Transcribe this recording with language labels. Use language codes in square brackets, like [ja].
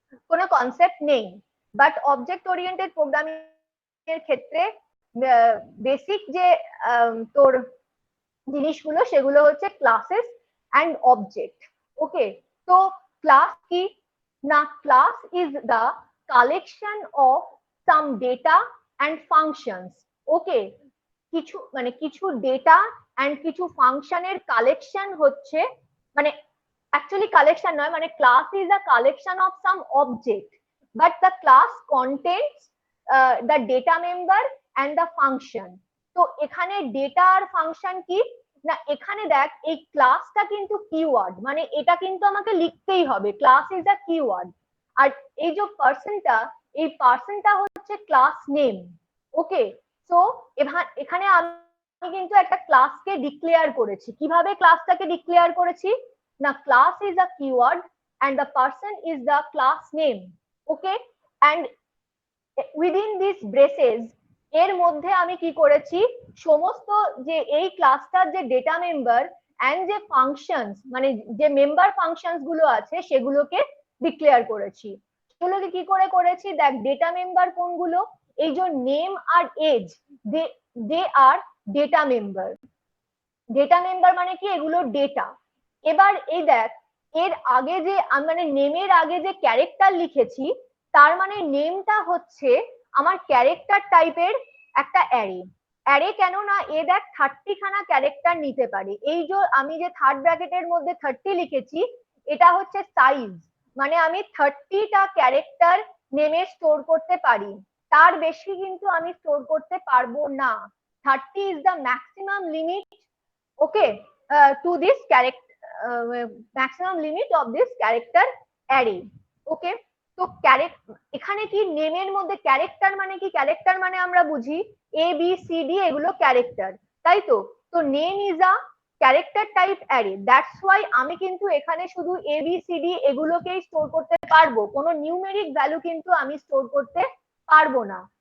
[bn] কোনো কনসেপ্ট নেই, but object oriented programming এর ক্ষেত্রে বেসিক যে তোর জিনিসগুলো সেগুলো হচ্ছে ক্লাসেস অ্যান্ড অবজেক্ট। ওকে, তো ক্লাস কি না, class is the collection of some data and functions. ওকে, কিছু ডেটা অ্যান্ড কিছু ফাংশনের কালেকশন হচ্ছে, মানে [en] actually collection নয়, [bn] মানে [en] class is a collection of some object, but the class contains the data member and the function. [bn] তো এখানে data আর function কি না, এখানে দেখ এই ক্লাসটা কিন্তু কিওয়ার্ড, মানে এটা কিন্তু আমাকে লিখতেই হবে, ক্লাস ইজ আ কিওয়ার্ড। আর এই যে পার্সনটা, এই পার্সনটা হচ্ছে ক্লাস নেম। ওকে, সো এখানে আমি কিন্তু একটা ক্লাসকে ডিক্লেয়ার করেছি। কিভাবে ক্লাসটাকে ডিক্লেয়ার করেছি না, [en] class is a keyword and the person is the class name. Okay, and within these braces [bn] এর মধ্যে আমি কি করেছি, সমস্ত যে এই ক্লাসটার যে ডেটা মেম্বার এন্ড যে ফাংশনস, মানে যে মেম্বার ফাংশনস গুলো আছে সেগুলোকে ডিক্লেয়ার করেছি। সেগুলোকে কি করে করেছি দেখ, ডেটা মেম্বার কোনগুলো, এই যে নেম আর এজ, দে আর ডেটা মেম্বার। ডেটা মেম্বার মানে কি, এগুলো ডেটা। এবার এই দেখ, এর আগে যে মানে নেমের আগে যে ক্যারেক্টার লিখেছি, তার মানে নেমটা হচ্ছে আমার ক্যারেক্টার টাইপের একটা অ্যারে। অ্যারে কেন না, এ দেখ 30 খানা ক্যারেক্টার নিতে পারে। এই যে আমি যে থার্ড ব্র্যাকেটের মধ্যে 30 লিখেছি, এটা হচ্ছে সাইজ, মানে আমি 30টা ক্যারেক্টার নেমে স্টোর করতে পারি, তার বেশি কিন্তু আমি স্টোর করতে পারবো না। [en] 30 is the maximum limit, okay, to this character, maximum limit of this character array. [bn] Okay, তো এখানে কি নেমের মধ্যে ক্যারেক্টার মানে কি, ক্যারেক্টার মানে আমরা বুঝি এ বি সি ডি, এগুলো ক্যারেক্টার, তাই তো। তো name is a character type array, that's why আমি কিন্তু এখানে শুধু A B C D এগুলোকেই store করতে পারবো, কোনো নিউমেরিক ভ্যালু কিন্তু আমি স্টোর করতে পারবো না।